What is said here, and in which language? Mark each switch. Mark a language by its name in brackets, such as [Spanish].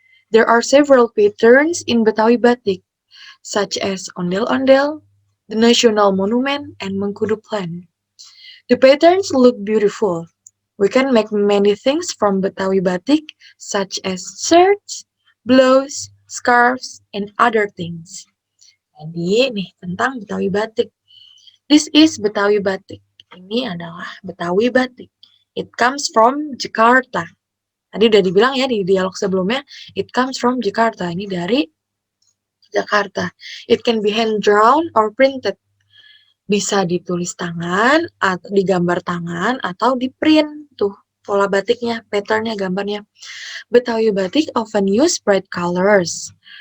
[English] There are several patterns in Betawi batik, such as ondel-ondel, the national monument, and Mengkudu plan. The patterns look beautiful. We can make many things from Betawi batik, such as shirts, blouse, scarves, and other things. [Indonesian] Jadi nih tentang Betawi batik. [English] This is Betawi batik. [Indonesian] Ini adalah Betawi batik. [English] It comes from Jakarta. [Indonesian] Tadi udah dibilang ya di dialog sebelumnya, [English] it comes from Jakarta. [Indonesian] Ini dari Jakarta. [English] It can be hand drawn or printed. [Indonesian] Bisa ditulis tangan, atau digambar tangan, atau di print tuh pola batiknya, patternnya, gambarnya. [English] Betawi batik often use bright colors.